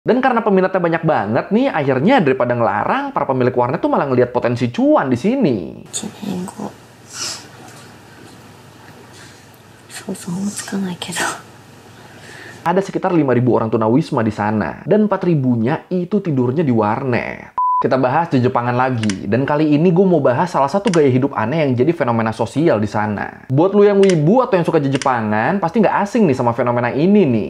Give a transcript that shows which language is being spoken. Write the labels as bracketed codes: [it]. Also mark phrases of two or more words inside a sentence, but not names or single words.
[id] Dan karena peminatnya banyak banget nih, akhirnya daripada ngelarang, para pemilik warnet tuh malah ngelihat potensi cuan di sini. [ja] 想像もつかないけど。 [id] Ada sekitar 5.000 orang tunawisma di sana, dan 4.000-nya itu tidurnya di warnet. Kita bahas Jejepangan lagi, dan kali ini gue mau bahas salah satu gaya hidup aneh yang jadi fenomena sosial di sana. Buat lu yang wibu atau yang suka Jejepangan, pasti nggak asing nih sama fenomena ini nih.